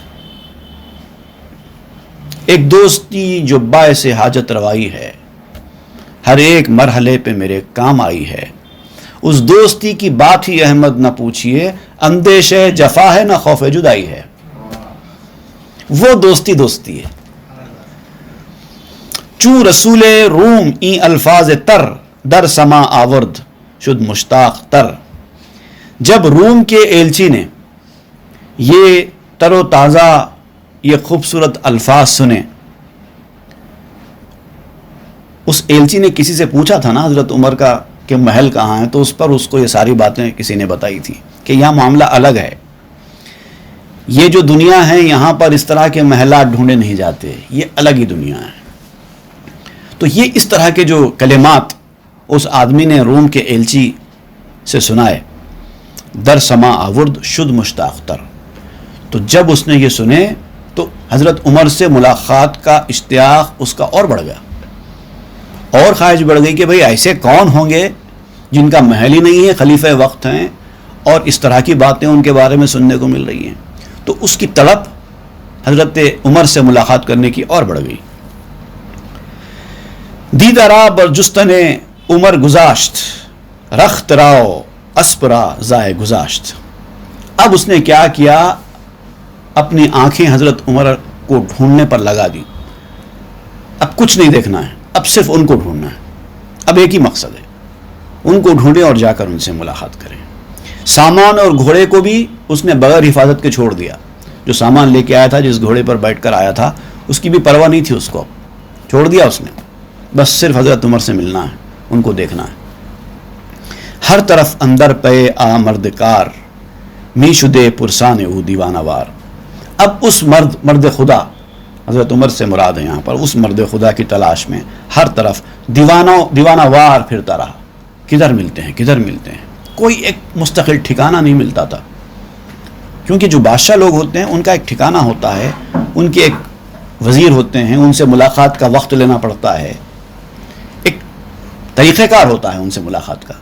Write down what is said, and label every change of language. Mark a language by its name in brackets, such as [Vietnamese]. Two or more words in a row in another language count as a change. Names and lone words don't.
[Urdu] ایک دوستی جو باعث حاجت روائی ہے، ہر ایک مرحلے پہ میرے کام آئی ہے، اس دوستی کی بات ہی احمد نہ پوچھئے، اندیشہ جفا ہے نہ خوف جدائی ہے۔ وہ دوستی ہے۔ [Persian] چوں رسول روم این الفاظ تر، در سما آورد شد مشتاق تر۔ [Urdu] جب روم کے ایلچی نے یہ تر و تازہ یہ خوبصورت الفاظ سنے، اس ایلچی نے کسی سے پوچھا تھا نا حضرت عمر کا کہ محل کہاں ہے، تو اس پر اس کو یہ ساری باتیں کسی نے بتائی تھی کہ یہاں معاملہ الگ ہے، یہ جو دنیا ہے یہاں پر اس طرح کے محلات ڈھونڈے نہیں جاتے، یہ الگ ہی دنیا ہے۔ تو یہ اس طرح کے جو کلمات اس آدمی نے روم کے ایلچی سے سنائے، [Persian] در سما آورد شد مشتاق تر، [Urdu] تو جب اس نے یہ سنے تو حضرت عمر سے ملاقات کا اشتیاق اس کا اور بڑھ گیا، اور خواہش بڑھ گئی کہ بھئی ایسے کون ہوں گے جن کا محل ہی نہیں ہے، خلیفہ وقت ہیں، اور اس طرح کی باتیں ان کے بارے میں سننے کو مل رہی ہیں۔ تو اس کی طلب حضرت عمر سے ملاقات کرنے کی اور بڑھ گئی۔ [Persian] دیدرا بر جستن عمر گذاشت، رخت راو اسپرا زائے گذاشت۔ [Urdu] اب اس نے کیا کیا، اپنی آنکھیں حضرت عمر کو ڈھونڈنے پر لگا دی۔ اب کچھ نہیں دیکھنا ہے، اب صرف ان کو ڈھونڈنا ہے، اب ایک ہی مقصد ہے، ان کو ڈھونڈیں اور جا کر ان سے ملاقات کریں۔ سامان اور گھوڑے کو بھی اس نے بغیر حفاظت کے چھوڑ دیا، جو سامان لے کے آیا تھا، جس گھوڑے پر بیٹھ کر آیا تھا، اس کی بھی پرواہ نہیں تھی، اس کو چھوڑ دیا اس نے، بس صرف حضرت عمر سے ملنا ہے، ان کو دیکھنا ہے۔ [Persian] ہر طرف اندر پے آ مردکار، می شدے پرسان او دیوانہ وار۔ [Urdu] اب اس مرد خدا، حضرت عمر سے مراد ہے یہاں پر، اس مرد خدا کی تلاش میں ہر طرف دیوانہ وار پھرتا رہا، کدھر ملتے ہیں کدھر ملتے ہیں، کوئی ایک مستقل ٹھکانہ نہیں ملتا تھا، کیونکہ جو بادشاہ لوگ ہوتے ہیں ان کا ایک ٹھکانہ ہوتا ہے، ان کے ایک وزیر ہوتے ہیں، ان سے ملاقات کا وقت لینا پڑتا ہے، ایک طریقہ کار ہوتا ہے ان سے ملاقات کا۔